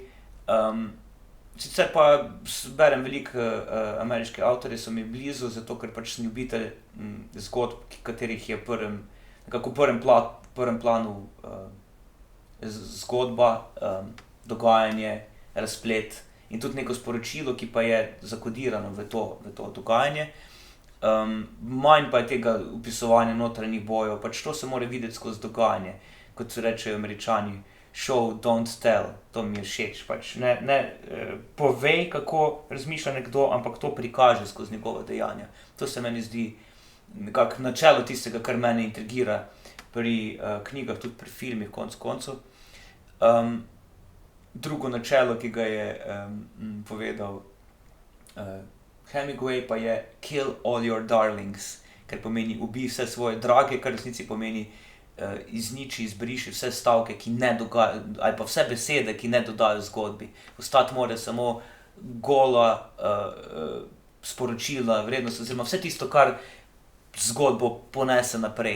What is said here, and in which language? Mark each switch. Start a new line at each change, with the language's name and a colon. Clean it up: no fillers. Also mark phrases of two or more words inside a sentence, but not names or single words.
Slovenian: Sicer pa berem veliko ameriške avtorje, so mi blizu, zato ker pač sem ljubitelj zgodb, katerih je nekako v prvem planu zgodba, dogajanje, razplet in tudi neko sporočilo, ki pa je zakodirano v to dogajanje. Manj pa je tega opisovanja notranjih bojev, pač to se mora videti skozi dogajanje, kot se rečejo Američani.
English: Show, don't tell,
Slovenian: to mi je všeč, pač ne povej, kako razmišlja nekdo, ampak to prikaže skozi njegova dejanja. To se meni zdi nekako načelo tistega, kar mene intrigira pri knjigah, tudi pri filmih konec koncev. Drugo načelo, ki ga je povedal Hemingway, pa je
English: kill all your darlings,
Slovenian: ker pomeni ubij vse svoje drage, kar v resnici pomeni izniči, izbriši vse stavke, ki ne dogajajo, ali pa vse besede, ki ne dodajo zgodbi. Ostati mora samo gola sporočila, vrednost, oziroma vse tisto, kar zgodbo ponese naprej.